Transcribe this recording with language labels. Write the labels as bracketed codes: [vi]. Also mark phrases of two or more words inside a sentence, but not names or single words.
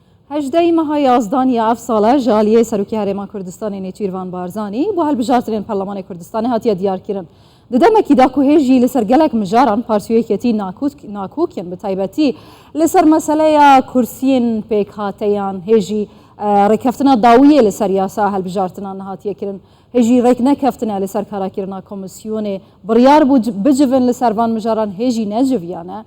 [ku] هەژدەی مەها یازدانی ئەف ساڵە ژالیەی سەرۆکی هەرێما کوردستانی نێچیروان بارزانی بۆ هەڵبژارتنên پەرلەمانی کوردستانی هاتیە دیارکردن. Di demekî da ku hêjî li ser gelek mijaran partiyeketî nakûkin bi taybetî li ser meseleya kursiyên pêkhateyan hêjî rêkeftina dawiyê li ser yasa helbijartina hatiye kirin. Hêjî rêk nekeftine li ser karakirina komisyonê biryar bû bicivin li ser van mijaran hêjî neciviyane.